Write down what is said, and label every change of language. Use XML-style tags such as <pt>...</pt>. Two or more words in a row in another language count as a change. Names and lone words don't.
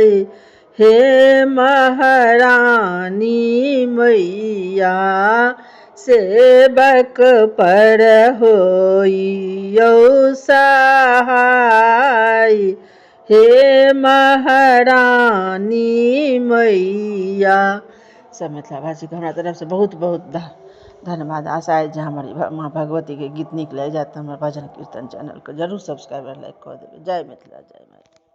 <mai>हे महारानी मैया सेवक पर होइयो सहाय। हे महारानी मैया। सब मिथिलावासीके हमरा तरफसँ बहुत बहुत धन्यवाद। आशा है जे हमर माँ भगवतीके गीत नीक लागि जाएत तऽ हमर भजन कीर्तन चैनलके जरूर सब्सक्राइब लाइक कऽ देबै। जय मिथिला जय मैथिली।</mai>